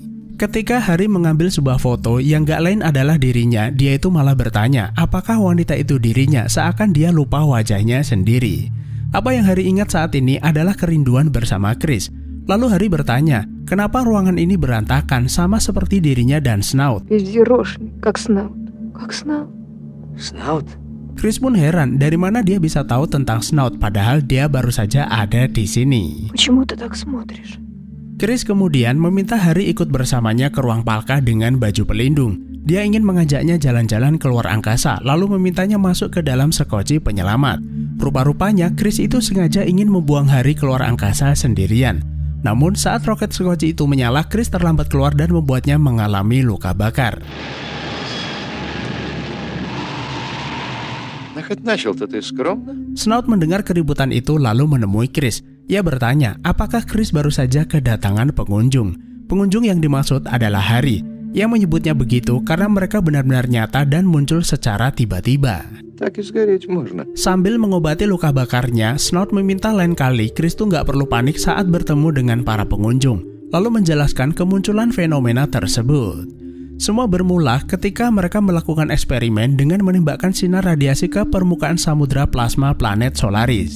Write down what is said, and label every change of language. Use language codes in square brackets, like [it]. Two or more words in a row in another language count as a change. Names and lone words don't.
[id] Ketika Harry mengambil sebuah foto yang gak lain adalah dirinya, dia itu malah bertanya, apakah wanita itu dirinya, seakan dia lupa wajahnya sendiri. Apa yang Harry ingat saat ini adalah kerinduan bersama Chris. Lalu Harry bertanya, kenapa ruangan ini berantakan sama seperti dirinya dan Snout? [ru] Везде рошни, как Снаут. Как Снаут. [id] Snout? Chris pun heran dari mana dia bisa tahu tentang Snout padahal dia baru saja ada di sini. [ru] Почему ты так смотришь? [id] Chris kemudian meminta Harry ikut bersamanya ke ruang Palka dengan baju pelindung. Dia ingin mengajaknya jalan-jalan keluar angkasa lalu memintanya masuk ke dalam sekoci penyelamat. Rupa-rupanya Chris itu sengaja ingin membuang Harry keluar angkasa sendirian. Namun saat roket sekoci itu menyala, Chris terlambat keluar dan membuatnya mengalami luka bakar. [ru] Ну хоть начал-то ты скромно. [id] Snout mendengar keributan itu lalu menemui Chris. Ia bertanya, apakah Chris baru saja kedatangan pengunjung? Pengunjung yang dimaksud adalah Harry. Ia menyebutnya begitu karena mereka benar-benar nyata dan muncul secara tiba-tiba. [ru] Так и сгореть можно. [id] Sambil mengobati luka bakarnya, Snout meminta lain kali Chris tuh nggak perlu panik saat bertemu dengan para pengunjung, lalu menjelaskan kemunculan fenomena tersebut. Semua bermula ketika mereka melakukan eksperimen dengan menembakkan sinar radiasi ke permukaan samudra plasma planet Solaris.